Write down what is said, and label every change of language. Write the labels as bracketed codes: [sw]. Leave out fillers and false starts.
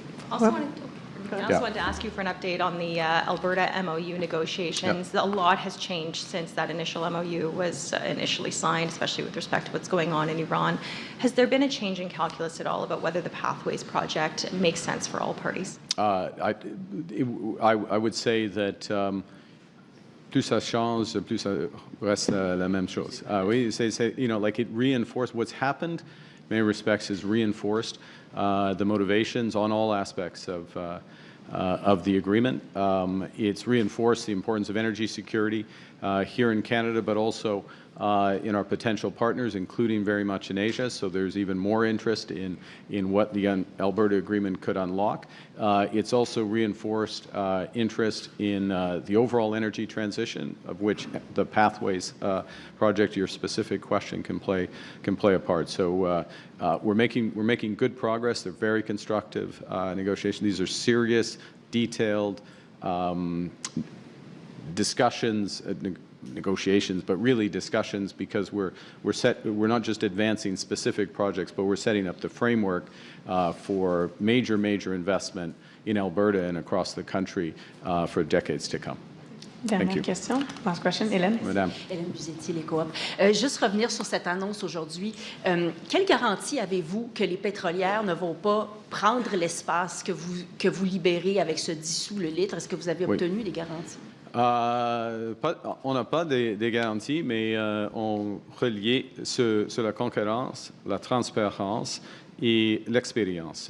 [en] Also wanted to ask you for an update on the Alberta MOU negotiations. A lot has changed since that initial MOU was initially signed, especially with respect to what's going on in Iran. Has there been a change in calculus at all about whether the Pathways project makes sense for all parties? I would say that [fr] plus ça change, plus ça reste la même chose. [en] Oui, like it reinforced what's happened. In many respects, has reinforced the motivations on all aspects of the agreement. It's reinforced the importance of energy security here in Canada, but also in our potential partners, including very much in Asia. So there's even more interest in what the Alberta Agreement could unlock. It's also reinforced interest in the overall energy transition, of which the Pathways project, your specific question, can play a part. So we're making good progress. They're very constructive negotiations. These are serious, detailed discussions. Negotiations, but really discussions, because we're not just advancing specific projects, but we're setting up the framework for major investment in Alberta and across the country for decades to come. [fr] Dernière question. [en] Last question, [fr] Hélène. Madame. Hélène Buzetti, les coop. Juste revenir sur cette annonce aujourd'hui. Quelle garantie avez-vous que les pétrolières ne vont pas prendre l'espace que vous libérez avec ce 10 sous le litre? Est-ce que vous avez obtenu des garanties? On n'a pas des garanties, mais on reliait sur la concurrence, la transparence et l'expérience.